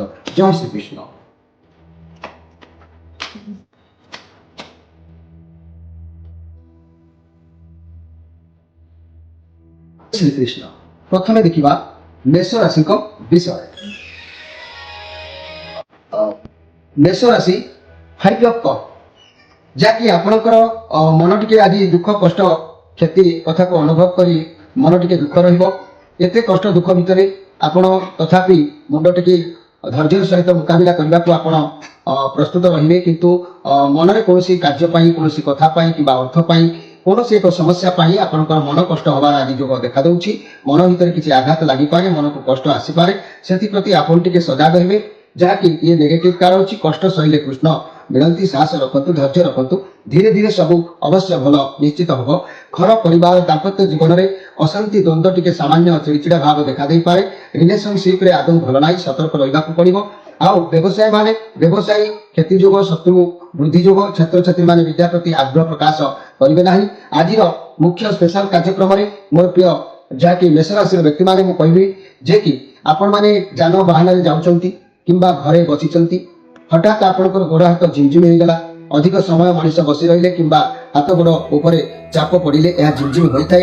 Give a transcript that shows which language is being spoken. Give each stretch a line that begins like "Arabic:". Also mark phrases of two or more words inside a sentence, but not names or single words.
Odia: ଜୟ ଶ୍ରୀ କୃଷ୍ଣ। ଶ୍ରୀ କୃଷ୍ଣ। ପ୍ରଥମେ ଦେଖିବା ମେଷ ରାଶି କୋ ବିଷୟ। ମେଷ ରାଶି 5 ଅଫ୍ କପ୍ ଯାହାକି ଆପଣଙ୍କର ମନ ଟିକେ ଆଜି ଦୁଃଖ କଷ୍ଟ କ୍ଷତି କଥା କୋ ଅନୁଭବ କରି ମନ ଟିକେ ଦୁଃଖ ରହିବ। ଏତେ କଷ୍ଟ ଦୁଃଖ ଭିତରେ ଆପଣ ତଥାପି ମୁଣ୍ଡ ଟିକେ ଧୈର୍ଯ୍ୟ ସହିତ ମୁକାବିଲା କରିବା କୋ ଆପଣ ପ୍ରସ୍ତୁତ ରହିବେ। କିନ୍ତୁ ମନ ରେ କୌଣସି କାର୍ଯ୍ୟ ପାଇଁ କୌଣସି କଥା ପାଇଁ କିମ୍ବା ଅର୍ଥ ପାଇଁ କୌଣ ଏକ ସମସ୍ୟା ପାଇଁ ଆପଣଙ୍କର ମନ କଷ୍ଟ ହେବାର ଆଜି ଯୋଗ ଦେଖା ଦେଉଛି। ମନ ଭିତର କିଛି ଆଘାତ ଲାଗି ପାରେ ମନ କୋ କଷ୍ଟ ଆସି ପାରେ। ସେଥି ପ୍ରତି ଆପଣ ଟିକେ ସଜାଗ ରହିବେ। ଯାହାକି ଏ ନେଗେଟିଭ କାରଣ ଅଛି କଷ୍ଟ ସହିଲେ କୃଷ୍ଣ ମିଳନ୍ତି। ସାହସ ରଖନ୍ତୁ ଧୈର୍ଯ୍ୟ ରଖନ୍ତୁ। ଧୀରେ ଧୀରେ ସବୁ ଅବଶ୍ୟ ଭଲ ନିଶ୍ଚିତ ହେବ। ଘର ପରିବାର ଦାମ୍ପତ୍ୟ ଜୀବନ ରେ ଅଶାନ୍ତି ଦ୍ୱନ୍ଦ୍ୱ ଟିକେ ସାମାନ୍ୟ ଚିଡ଼ଚିଡ଼ା ଭାବ ଦେଖା ଦେଇ ପାରେ। ରିଲେସନସିପ ରେ ଆଦୌ ଭଲ ନାହିଁ ସତର୍କ ରହିବା କୋ ପଡ଼ିବ। ଆଉ ବ୍ୟବସାୟ ମାନେ ବ୍ୟବସାୟୀ ଖେତି ଯୋଗ ଶତ୍ରୁ ବୃଦ୍ଧି ଯୋଗ ଛାତ୍ର ଛାତ୍ରୀ ମାନେ ବିଦ୍ୟା ପ୍ରତି ଆଗ୍ରହ ପ୍ରକାଶ କରିବେ ନାହିଁ। ଆଜିର ମୁଖ୍ୟ ସ୍ପେଶାଲ କାର୍ଯ୍ୟକ୍ରମ ରେ ମୋର ପ୍ରିୟ ଯାହାକି ମେଷ ରାଶି ବ୍ୟକ୍ତି ମାନେ ମୁଁ କହିବି ଯେ କି ଆପଣ ମାନେ ଯାନ ବାହନ ରେ ଯାଉଛନ୍ତି କିମ୍ବା ଘରେ ବସିଛନ୍ତି ହଠାତ୍ ଆପଣଙ୍କର ଗୋଡ଼ ହାତ ଝିମଝିମ ହୋ ଗଲା। ଅଧିକ ସମୟ ମନୁଷ୍ୟ ବସି ରହିଲେ କିମ୍ବା ହାତ ଗୋଡ଼ ଉପର ଚାପ ପଡ଼ିଲେ ଏହ ଝିମଝିମ ହୋଇଥାଏ।